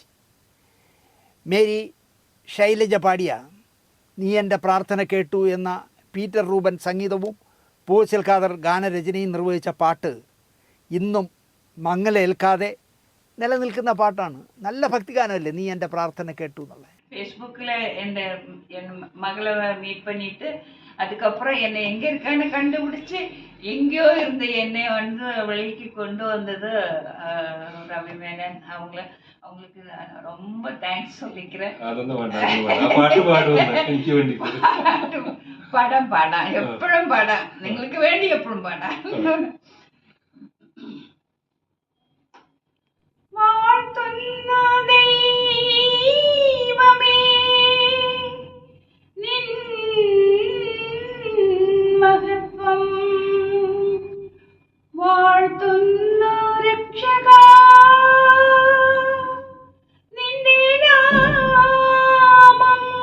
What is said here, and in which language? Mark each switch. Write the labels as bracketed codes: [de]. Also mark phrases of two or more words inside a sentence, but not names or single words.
[ml] മേരി ശൈലജ പാടിയ നീ എൻ്റെ പ്രാർത്ഥന കേട്ടു എന്ന പീറ്റർ റൂബൻ സംഗീതവും പൂച്ചൽ ഖാദർ ഗാനരചനയും നിർവഹിച്ച പാട്ട് ഇന്നും മങ്ങലേൽക്കാതെ നിലനിൽക്കുന്ന പാട്ടാണ്. നല്ല ഭക്തിഗാനമല്ലേ നീ എൻ്റെ പ്രാർത്ഥന കേട്ടു എന്നുള്ളത്. [ta] ஃபேஸ்புக்கில் என் மகளை மீட் பண்ணிட்டு அதுக்கப்புறம் என்னை எங்கே இருக்கான்னு கண்டுபிடிச்சி எங்கேயோ இருந்த என்னை வெளிக்கு கொண்டு வந்தது ரவி மேனன். அவங்களுக்கு ரொம்ப தேங்க்ஸ் சொல்லிக்கிறேன். படம் எப்பழும் படம் [ml] നിങ്ങൾക്ക് വേണ്ടി എപ്പോഴും പടം. வாழ்த்துന്ന ദൈവമേ നിൻ മഹത്വം, വാഴ്ത്തുന്ന രക്ഷകാ നിന്റെ നാമം.